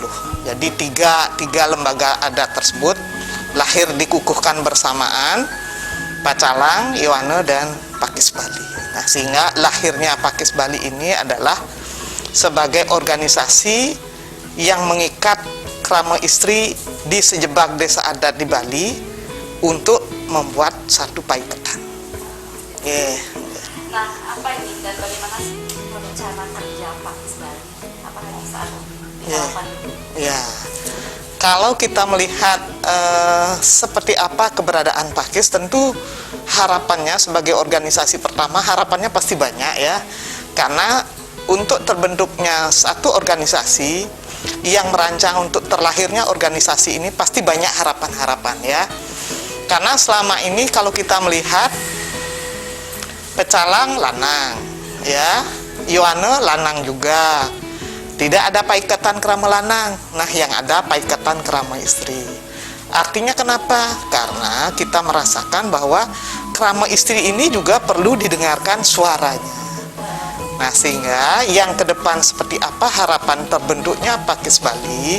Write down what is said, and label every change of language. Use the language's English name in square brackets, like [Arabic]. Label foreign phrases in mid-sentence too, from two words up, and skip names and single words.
[Indonesian] Jadi tiga lembaga adat tersebut lahir dikukuhkan bersamaan, Pacalang, Yowane, dan Pakis Bali. Nah, sehingga lahirnya Pakis Bali ini adalah sebagai organisasi yang mengikat Krama Istri di sejebak desa adat di Bali untuk membuat satu paiketan. Nah, apa ini dan bagaimana sih rencana kerja Pakis Bali? Apakah bisa dilakukan? Kalau kita melihat seperti apa keberadaan Pakis, tentu harapannya sebagai organisasi pertama, harapannya pasti banyak ya, karena untuk terbentuknya satu organisasi yang merancang untuk terlahirnya organisasi ini pasti banyak harapan-harapan ya. Karena selama ini kalau kita melihat Pacalang lanang ya, Yowane lanang juga. Tidak ada paiketan Krama lanang. Nah, yang ada paiketan Krama Istri. Artinya kenapa? Karena kita merasakan bahwa Krama Istri ini juga perlu didengarkan suaranya. Nah, sehingga yang ke depan seperti apa harapan terbentuknya Pakis Bali?